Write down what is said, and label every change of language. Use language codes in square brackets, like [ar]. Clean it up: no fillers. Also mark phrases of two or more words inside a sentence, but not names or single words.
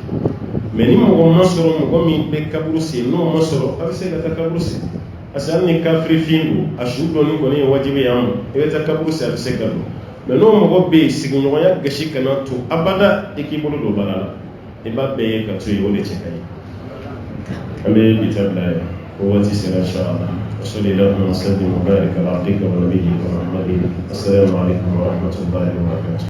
[bm] mais ni mɔgɔ ma sɔrɔ mɔgɔ min bɛ kaburu sen n'o ma sɔrɔ a bɛ se ka taa kaburu sen [fr] parce que [bm] hali ni kafiri fin don a su dɔɔni kɔni ye wajibi y'an ma i bɛ taa kaburu sen a bɛ se ka don mais n'o mɔgɔ bɛ yen sigiɲɔgɔnya gasi kana to abada i k'i bolo don baara la i b'a bɛɛ ye ka to yen o de cɛ ka ɲi an bɛ bi ta bila yan o waati sera inshallah [ar] وصلى اللهم وسلم وبارك على عبدك ونبيك محمد السلام عليكم ورحمه الله وبركاته